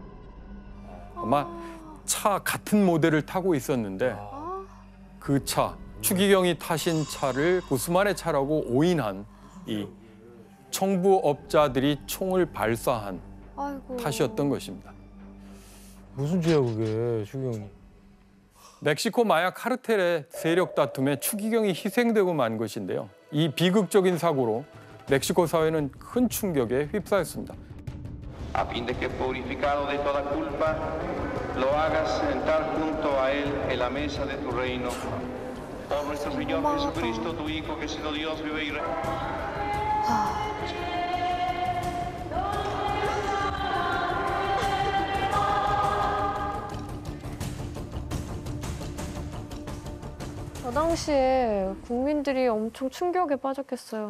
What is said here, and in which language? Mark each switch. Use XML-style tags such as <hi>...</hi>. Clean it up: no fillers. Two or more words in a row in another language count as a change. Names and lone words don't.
<ko>아마 차 같은 모델을 타고 있었는데 그 차 추기경이 타신 차를 구스만의 차라고 오인한 이 청부업자들이 총을 발사한 아이고. 탓이었던 것입니다. 무슨 죄야 그게 추기경이. 멕시코 마약 카르텔의 세력 다툼에 추기경이 희생되고 만 것인데요. 이 비극적인 사고로 멕시코 사회는 큰 충격에 휩싸였습니다.</ko> <es>a fin de que purificado de toda culpa, lo hagas sentar junto a Él en la mesa de tu reino. Por nuestro Señor Jesucristo, tu Hijo, que siendo Dios vive y</es> <ko>저 당시에 국민들이 엄청 충격에 빠졌겠어요.</ko>